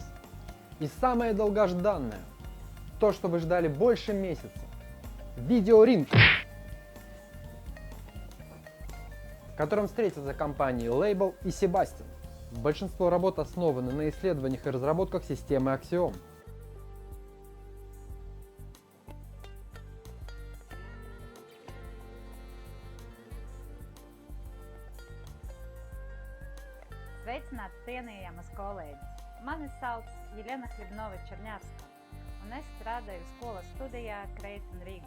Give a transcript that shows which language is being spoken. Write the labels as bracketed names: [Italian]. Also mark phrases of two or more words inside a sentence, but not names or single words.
[Russian] И самое долгожданное, то, что вы ждали больше месяца. Видеоринг, в котором встретятся компании Label и Sebastian. Большинство работ основаны на исследованиях и разработках системы Axiom. [Latvian] Sveicināti, cienījamas kolēģis! Mani sauc Jelena Hļebnova-Čerņavska, un es strādāju skolas studijā Creighton Rīgā.